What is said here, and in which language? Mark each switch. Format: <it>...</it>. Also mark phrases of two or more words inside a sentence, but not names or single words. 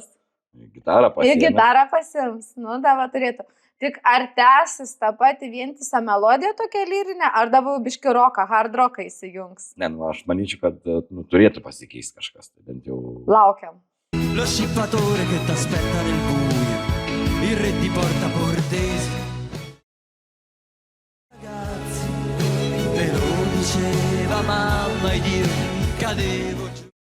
<lt>Gitarą pasims. Ir gitarą pasims. Nu, dava turėtų. Tik ar tęsis tą patį vientisą melodiją tokia lyrinė, ar dabar biški roką, hard roką įsijungs? Ne, aš manyčiau, kad turėtų pasikeisti kažkas. Tai bent jau... Laukiam.</lt> <it>Lo scippatore che t'aspetta nel buio, il re di Porta Portese. Ragazzi, me lo diceva mamma ed io cadevo giù.</it>